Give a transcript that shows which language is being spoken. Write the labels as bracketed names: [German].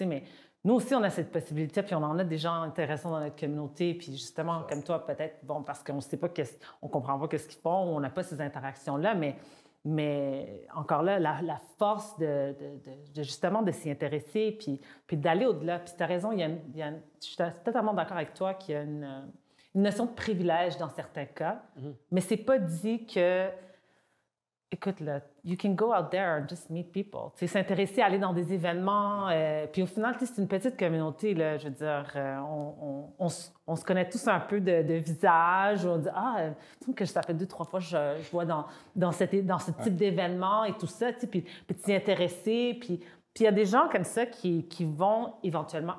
[French] Mais nous aussi, on a cette possibilité, puis on en a des gens intéressants dans notre communauté, puis justement, comme toi, peut-être, bon, parce qu'on ne sait pas, on ne comprend pas ce qu'ils font, on n'a pas ces interactions-là, mais encore là, la force de justement de s'y intéresser, puis d'aller au-delà. Puis tu as raison, je suis totalement d'accord avec toi qu'il y a une notion de privilège dans certains cas, mais c'est pas dit que... [English] Écoute, là, you can go out there and just meet people. [French] S'intéresser à aller dans des événements. Puis au final, c'est une petite communauté, là, je veux dire. On se connaît tous un peu de visage. On dit, il me semble que ça fait 2-3 fois que je vois dans ce type d'événement et tout ça. Puis t'y intéresser. Puis il y a des gens comme ça qui vont éventuellement...